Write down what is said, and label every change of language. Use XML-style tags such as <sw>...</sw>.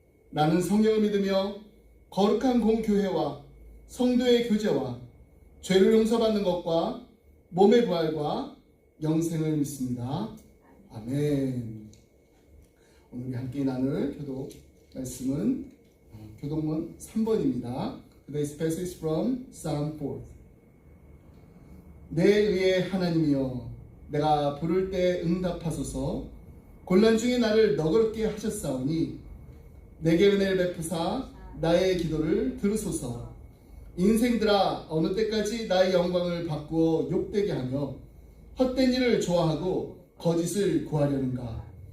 <ko>나는 성령을 믿으며 거룩한 공교회와 성도의 교제와 죄를 용서받는 것과 몸의 부활과 영생을 믿습니다. 아멘. 오늘 우리 함께 나눌 교독 말씀은 교독문 3번입니다.</ko> <en>Today's passage is from Psalm 4.</en> <ko>내 의의 하나님이여 내가 부를 때 응답하소서. 곤란 중에 나를 너그럽게 하셨사오니 내게 은혜를 베푸사 나의 기도를 들으소서. 인생들아 어느 때까지 나의 영광을 바꾸어 욕되게 하며 헛된 일을 좋아하고 거짓을 구하려는가.</ko>